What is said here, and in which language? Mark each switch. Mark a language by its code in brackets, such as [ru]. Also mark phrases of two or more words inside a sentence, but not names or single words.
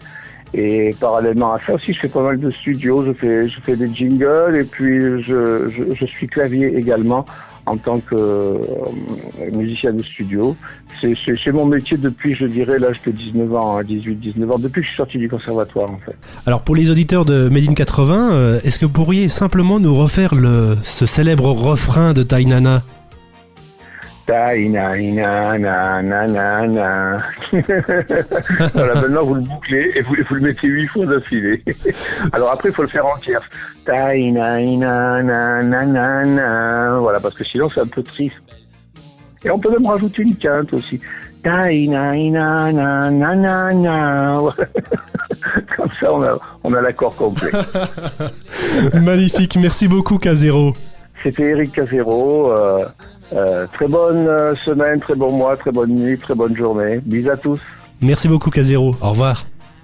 [fr] Et parallèlement à ça aussi, je fais pas mal de studios, je fais des jingles et puis je suis clavier également en tant que musicien de studio. C'est mon métier depuis, je dirais, l'âge de 19 ans, 18-19 ans, depuis que je suis sorti du conservatoire en fait. Alors pour les auditeurs de Made in 80, est-ce que vous pourriez simplement nous refaire ce célèbre refrain de Tainana? Ta-ina-ina-na-na-na-na. Voilà, maintenant vous le bouclez et vous le mettez 8 fois d'affilée. Alors après, il faut le faire entier. Ta-ina-ina-na-na-na-na. Voilà, parce que sinon c'est un peu triste. Et on peut même rajouter une quinte aussi. Ta-ina-ina-na-na-na-na. Comme ça, on a l'accord complet. Magnifique, merci beaucoup K0. C'était Eric Casero. Très bonne semaine, très bon mois, très bonne nuit, très bonne journée. Bisous à tous. Merci beaucoup K0. Au revoir.